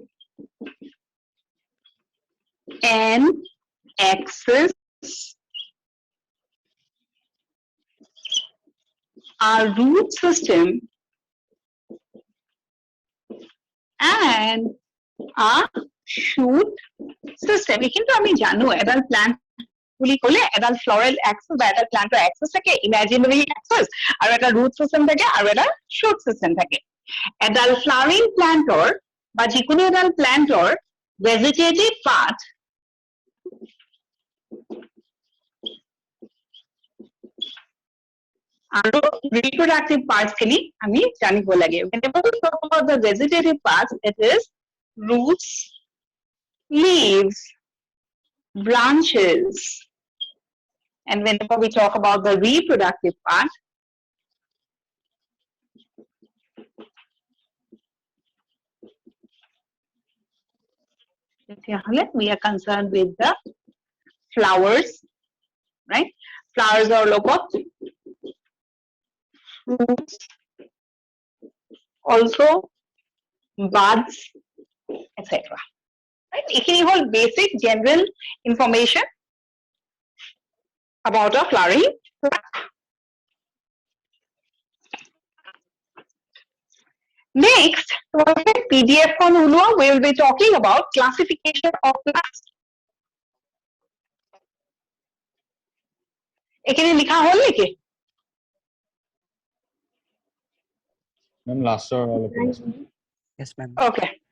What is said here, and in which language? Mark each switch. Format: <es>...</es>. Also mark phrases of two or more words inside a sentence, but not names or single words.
<en>an axis, a root system, and a shoot system.</en> <as>কিন্তু আমি জানো এডাল প্লান্ট বুলি ক'লে এডাল</as> <en>floral axis</en> <as>বা এডাল প্লান্টৰ এক্সিস থাকে,</as> <en>imaginary axis,</en> <as>আৰু এটা</as> <en>root system</en> <as>থাকে আৰু এটা</as> <en>shoot system</en> <as>থাকে। এডাল</as> <en>flowering plant</en> <as>বা যিকোনো এডাল প্লান্টৰ</as> <en>vegetative part</en> <as>আৰু</as> <en>reproductive parts</en> <as>খিনি আমি জানিব লাগে।</as> <en>Whenever we talk about the vegetative parts, it is roots, leaves, branches, and whenever we talk about the reproductive part, we are concerned with the flowers, right? Flowers are লগত fruits, also buds, etc. Right?</en> <as>এইখিনি হ'ল</as> <en>basic general information about a flowering plant. Next,</en> <as>PDF খন ওলোৱা,</as> <en>we will be talking about classification of plants.</en> <as>এইখিনি লিখা হ'ল নেকি?</as> <en>Ma'am, last year all of us. yes ma'am Okay.</en>